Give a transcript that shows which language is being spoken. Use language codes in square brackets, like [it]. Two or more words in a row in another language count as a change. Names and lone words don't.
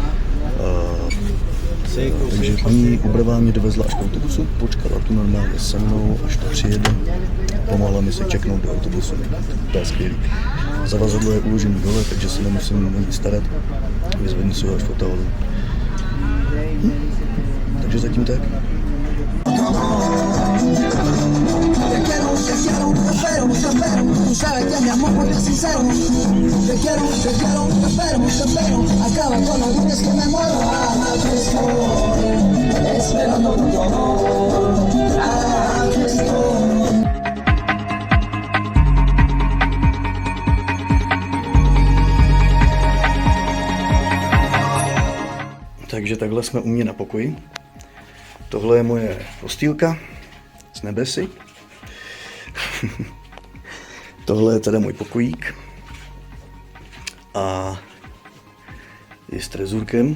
[cs] Takže paní Uberová mě dovezla až k autobusu, počkala tu normálně se mnou, až to přijede. Pomohla mi se čeknout do autobusu. To je skvělý. Zavazadlo je uložený dole, takže se nemusím nic starat. Vyzvednu si ho až v Ottawa. Takže zatím tak. [es] Tú sabes que mi amor porque es sincero. Te quiero, te espero. Acaba con los días que me muero. Aquí estoy, esperando tu amor. Aquí estoy. [cs] Takže takhle jsme u mě na pokoji. Tohle je moje postýlka z nebesy. Tohle je teda můj pokojík a je s trezůrkem.